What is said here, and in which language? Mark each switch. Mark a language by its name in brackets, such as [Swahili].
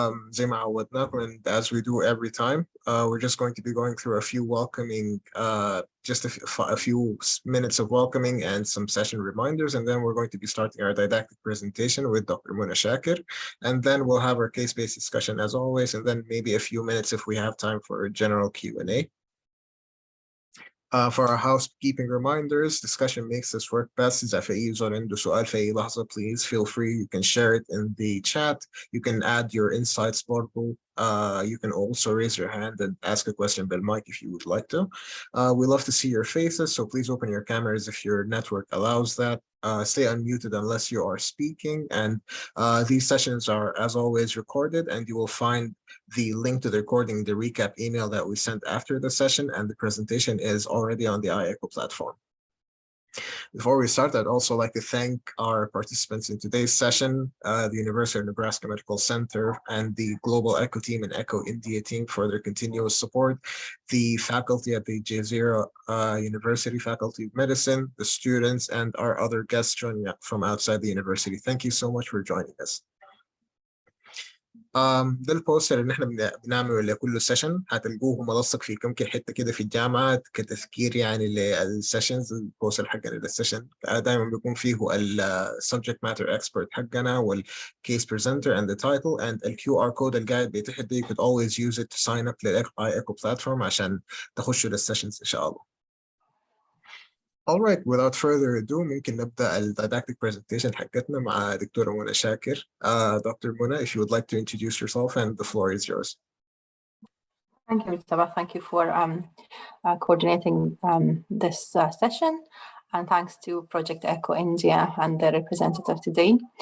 [Arabic] زي ما عودناكم, [English] and as we do every time, we're just going to be going through a few welcoming, just a few minutes of welcoming and some session reminders, and then we're going to be starting our didactic presentation with Dr. Muna Shakir, and then we'll have our case-based discussion as always, and then maybe a few minutes if we have time for a general Q&A. For our housekeeping reminders, discussion makes this work best. [Arabic] إذا في أي زول عنده سؤال في أي لحظة, [English] please feel free. You can share it in the chat. You can add your insights portal. You can also raise your hand and ask a question by mic if you would like to. We love to see your faces, so please open your cameras if your network allows that. Stay unmuted unless you are speaking. And these sessions are, as always, recorded, and you will find the link to the recording in the recap email that we sent after the session, and the presentation is already on the iEcho platform. Before we start, I'd also like to thank our participants in today's session, the University of Nebraska Medical Center and the Global Echo team and Echo India team for their continuous support, the faculty at the Jazeera University Faculty of Medicine, the students, and our other guests joining from outside the university. Thank you so much for joining us. [Arabic] ده البوستر اللي احنا بنعمله لكل سيشن, هتلقوه ملصق في كم حته كده في الجامعه كتذكير يعني للسيشنز. البوستر حقنا للسيشن دائما بيكون فيه السبجكت ماتر اكسبرت حقنا والكيس بريزنتر [English] and the title and the QR code [Arabic] القاعد بيتحت دي. [English] You could always use it to sign up [Arabic] للiEcho platform عشان تخشوا للسيشنز ان شاء الله. [English] All right, without further ado, [Arabic] ممكن نبدأ [English] didactic presentation [Arabic] حقتنا مع دكتورة منى شاكر. [English] Dr. Muna, if you would like to introduce yourself, and the floor is yours. Thank you, Mustafa. Thank you for coordinating this session, and thanks to Project Echo India and the representative today.